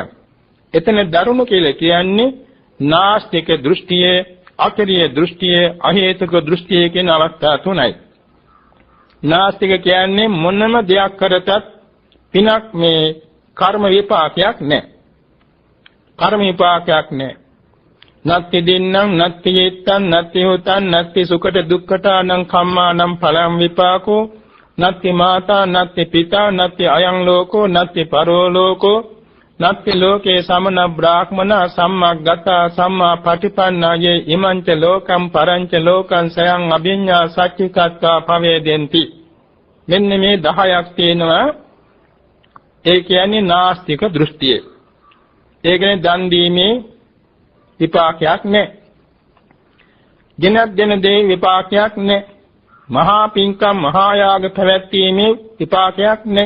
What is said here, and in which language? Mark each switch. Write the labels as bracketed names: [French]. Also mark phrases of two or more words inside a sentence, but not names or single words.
[Sinhala] එතන දරුණු කියලා කියන්නේ නාස්තික දෘෂ්ටිය, අකරිය දෘෂ්ටිය, අහේතුක දෘෂ්ටිය කියන අවස්ථා තුනයි. නාස්තික කියන්නේ මොනම දෙයක් කරතත් පිනක් මේ කර්ම විපාකයක් නැහැ. කර්ම විපාකයක් නැහැ. [Pali] නත්ති දින්නම් නත්ති යේත්තං නත්ති හොතං නත්ති සුඛට දුක්ඛතානං කම්මානං ඵලං විපාකෝ නත්ති මාතා නත්ති පිතා නත්ති අයං ලෝකෝ නත්ති පරෝ ලෝකෝ නත්ති ලෝකේ සමන බ්‍රාහ්මන සම්මග්ගතා සම්මා පටිපන්නායේ ඉමංච ලෝකම් පරංච ලෝකං සයං අභිඤ්ඤා සච්චිකත්තා පවේදෙන්ති. [Sinhala] මෙන්න මේ 10ක් තියෙනවා. ඒ කියන්නේ නාස්තික දෘෂ්ටිය. ඒ කියන්නේ දන් දීමේ විපාකයක් නැහැ. දිනක් දින දේ විපාකයක් නැහැ. මහා පින්කම් මහා යාග පැවැත්වීමේ විපාකයක් නැහැ.